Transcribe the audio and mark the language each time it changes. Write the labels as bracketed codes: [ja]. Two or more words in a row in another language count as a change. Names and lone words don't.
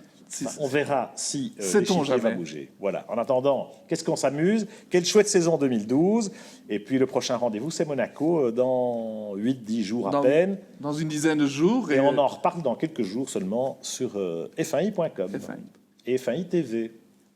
[fr] Enfin, on verra si l'échiquier va bouger. Voilà. En attendant, qu'est-ce qu'on s'amuse? Quelle chouette saison 2012. Et puis le prochain rendez-vous, c'est Monaco dans 8-10 jours à peine. Dans une dizaine de jours. Et on en reparle dans quelques jours seulement sur f1i.com F1i. et F1i TV.